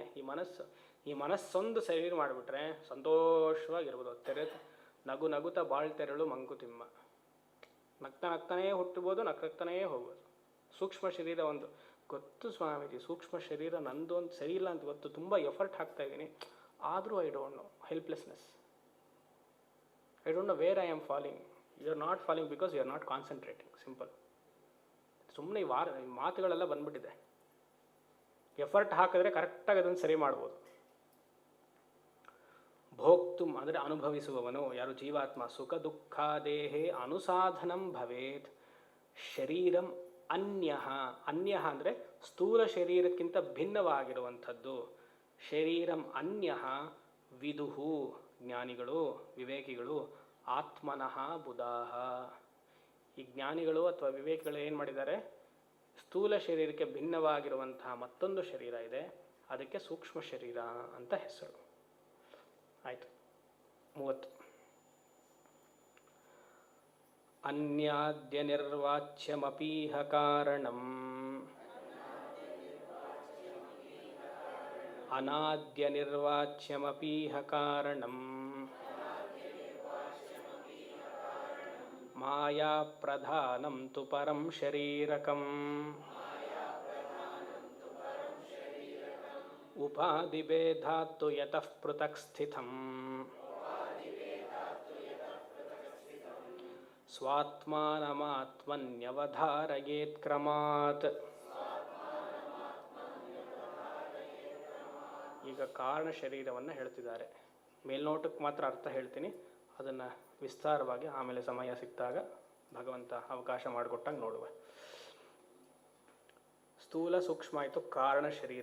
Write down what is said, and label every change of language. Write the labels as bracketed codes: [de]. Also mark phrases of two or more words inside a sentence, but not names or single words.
[kn] ಈ ಮನಸ್ಸೊಂದು ಶರೀರ ಮಾಡಿಬಿಟ್ರೆ ಸಂತೋಷವಾಗಿರ್ಬೋದು. ನಗು ನಗುತ್ತಾ ಬಾಳ್ತೆರಳು ಮಂಕುತಿಮ್ಮ. ನಗ್ತಾನೇ ಹುಟ್ಟಬೋದು, ನಗ್ತಾನೇ ಹೋಗ್ಬೋದು. ಸೂಕ್ಷ್ಮ ಶರೀರ ಒಂದು ಗೊತ್ತು ಸ್ವಾಮೀಜಿ, ಸೂಕ್ಷ್ಮ ಶರೀರ ನಂದು ಒಂದು ಸರಿ ಇಲ್ಲ ಅಂತ ಗೊತ್ತು, ತುಂಬ ಎಫರ್ಟ್ ಹಾಕ್ತಾ ಇದ್ದೀನಿ, ಆದರೂ [en] I don't know. Helplessness. I don't know where I am falling. You are not falling because you are not concentrating. [kn] ಸಿಂಪಲ್. ಸುಮ್ಮನೆ ಈ ಮಾತುಗಳೆಲ್ಲ ಬಂದ್ಬಿಟ್ಟಿದೆ. ಎಫರ್ಟ್ ಹಾಕಿದ್ರೆ ಕರೆಕ್ಟಾಗಿ ಅದನ್ನು ಸರಿ ಮಾಡ್ಬೋದು. ಭೋಕ್ತುಂ ಅಂದರೆ ಅನುಭವಿಸುವವನು ಯಾರು ಜೀವಾತ್ಮ. [sa] ಸುಖ ದುಃಖಾದೇಹೇ ಅನುಸಾಧನಂ ಭವೇತ್. ಶರೀರಂ ಅನ್ಯಃ. [kn] ಅನ್ಯಃ ಅಂದರೆ ಸ್ಥೂಲ ಶರೀರಕ್ಕಿಂತ ಭಿನ್ನವಾಗಿರುವಂಥದ್ದು. [sa] ಶರೀರಂ ಅನ್ಯಃ ವಿದುಹು [kn] ಜ್ಞಾನಿಗಳು ವಿವೇಕಿಗಳು [sa] ಆತ್ಮನಃ ಬುಧಾಹ. [kn] ಈ ಜ್ಞಾನಿಗಳು ಅಥವಾ ವಿವೇಕಿಗಳು ಏನು ಮಾಡಿದ್ದಾರೆ, ಸ್ಥೂಲ ಶರೀರಕ್ಕೆ ಭಿನ್ನವಾಗಿರುವಂತಹ ಮತ್ತೊಂದು ಶರೀರ ಇದೆ, ಅದಕ್ಕೆ ಸೂಕ್ಷ್ಮ ಶರೀರ ಅಂತ ಹೆಸರು. ಆಯಿತು. 30. [sa] ಅನ್ಯಾದ್ಯ ನಿರ್ವಾಚ್ಯಮಪೀಹ ಕಾರಣಂ ಅನಾದ್ಯ ನಿರ್ವಾಚ್ಯಮಪೀಹ ಕಾರಣಂ ಮಾಯಾ ಪ್ರಧಾನಂ ತು ಪರಂ ಶರೀರಕಂ ಉಪಾಧಿಭೇದಾತ್ತು ಯತಃ ಪೃಥಕ್ ಸ್ಥಿತಂ ಸ್ವಾತ್ಮಾನಮಾತ್ಮನ್ಯವಧಾರಯೇತ್ ಕ್ರಮಾತ್. [kn] ಈಗ ಕಾರಣ ಶರೀರವನ್ನು ಹೇಳ್ತಿದ್ದಾರೆ. ಮೇಲ್ನೋಟಕ್ಕೆ ಮಾತ್ರ ಅರ್ಥ ಹೇಳ್ತೀನಿ, ಅದನ್ನು ವಿಸ್ತಾರವಾಗಿ ಆಮೇಲೆ ಸಮಯ ಸಿಕ್ಕಿದಾಗ ಭಗವಂತ ಅವಕಾಶ ಮಾಡಿಕೊಟ್ಟಾಗ ನೋಡುವ. ಸ್ಥೂಲ ಸೂಕ್ಷ್ಮ ಆಯಿತು. ಕಾರಣ ಶರೀರ.